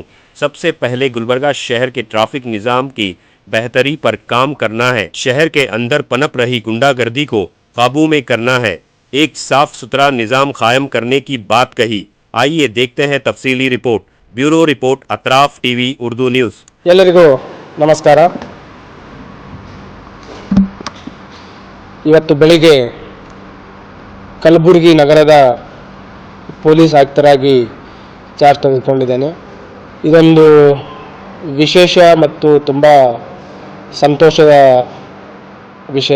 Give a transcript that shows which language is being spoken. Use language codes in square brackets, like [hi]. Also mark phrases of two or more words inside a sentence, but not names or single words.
[ur] سب سے پہلے گلبرگہ شہر کے ٹریفک نظام کی بہتری پر کام کرنا ہے. شہر کے اندر پنپ رہی غنڈہ گردی کو قابو میں کرنا ہے. ایک صاف ستھرا نظام قائم کرنے کی بات کہی. آئیے دیکھتے ہیں تفصیلی رپورٹ. [en] Bureau report, [ur] اطراف ٹی وی اردو نیوز. [kn] ಎಲ್ಲರಿಗೂ ನಮಸ್ಕಾರ। ಇವತ್ತು ಬೆಳಿಗ್ಗೆ ಕಲಬುರಗಿ ನಗರದ ಪೊಲೀಸ್ ಆಯುಕ್ತರಾಗಿ ಚಾರ್ಜ್ ತೆಗೆದುಕೊಂಡಿದ್ದೇನೆ। ಇದೊಂದು ವಿಶೇಷ ಮತ್ತು ತುಂಬ ಸಂತೋಷದ ವಿಷಯ।